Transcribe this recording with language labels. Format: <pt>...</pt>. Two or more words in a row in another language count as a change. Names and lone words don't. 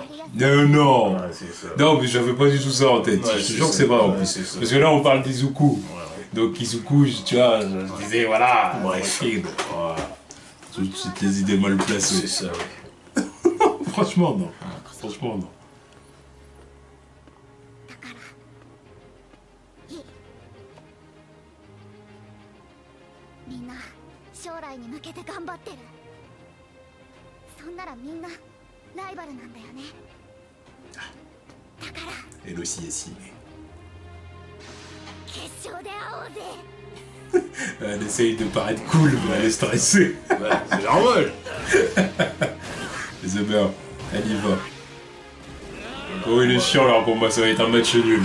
<fr>Non, non. Ouais, c'est ça. Non, mais j'avais pas du tout ça en tête. Ouais, Je te c'est jure que ça. c'est pas en Ouais, plus. c'est ça. Parce que là, on parle d'Izuku. Ouais, ouais. Donc Izuku, tu vois, je disais, voilà. Bref. Tranquille. Voilà. C'est des idées mal C'est placées. ça, ouais. Franchement, non. Franchement, non.</fr> <ja>みんな将来に向けて頑張ってる。そんならみんなライバルなんだよね。だから</ja> <fr>Elle aussi est ciné.</fr> <ja>決勝で会おうぜ。</ja> <fr>Elle essaye de paraître cool, mais elle est stressée. Ouais, c'est normal. C'est bien. Elle y va. Oh, il est chiant leur combat, ça va être un match nul.</fr>